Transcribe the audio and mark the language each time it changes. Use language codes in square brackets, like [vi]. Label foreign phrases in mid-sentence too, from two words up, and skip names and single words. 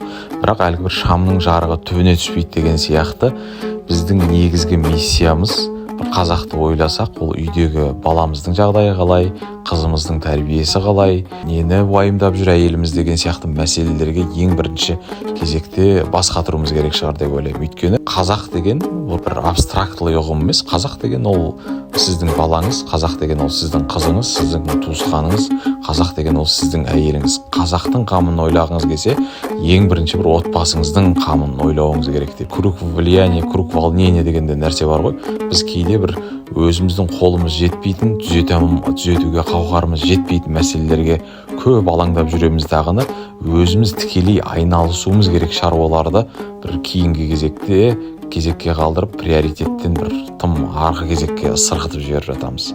[kk] Бірақ әлгі бір шамның жарығы түбіне түспейді деген сияқты біздің негізгі миссиямыз бір қазақты ойласақ, ол үйдегі баламыздың жағдайы қалай, қызымыздың тәрбиесі қалай, нені уайымдап жүр әйеліміз деген сияқты мәселелерге ең бірінші кезекте бас қатыруымыз керек шығар деп ойлаймын. Өйткені қазақ деген ол бір абстрактылы ұғым емес. Қазақ деген ол сіздің балаңыз, қазақ деген ол сіздің қызыңыз, сіздің туысқаныңыз, қазақ деген ол сіздің әйеліңіз. Қазақтың қамын ойлағыңыз келсе, ең бірінші бір отбасыңыздың қамын ойлауыңыз керек деп. [ru] Круг влияния, круг волнения [kk] деген де нәрсе бар ғой. Біз кейде бір өзіміздің қолымыз жетпейтін, түзетуге қауқарымыз жетпейтін мәселелерге көп алаңдап жүреміз дағыны, өзіміз тікелей айналысуымыз керек шаруаларды бір кейінгі кезекке қалдырып, приоритеттен бір тым арғы кезекке сырғытып жіберіп жатамыз.